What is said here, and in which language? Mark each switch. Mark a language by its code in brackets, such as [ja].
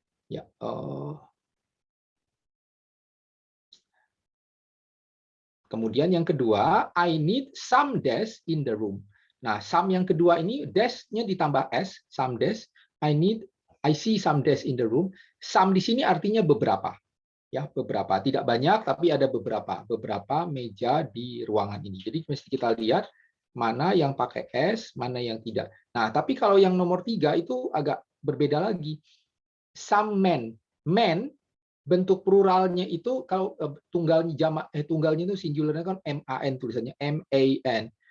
[id] Ya. Kemudian yang kedua, [en] I need some desk in the room. [id] Nah, some yang kedua ini desk-nya ditambah S, some desk. [en] I see some desk in the room. [id] Some di sini artinya beberapa. Ya, beberapa. Tidak banyak, tapi ada beberapa meja di ruangan ini. Jadi mesti kita lihat mana yang pakai S, mana yang tidak. Nah, tapi kalau yang nomor 3 itu agak berbeda lagi. Some men. Men bentuk pluralnya itu kalau tunggalnya tunggalnya itu singularnya kan MAN, tulisannya MAN.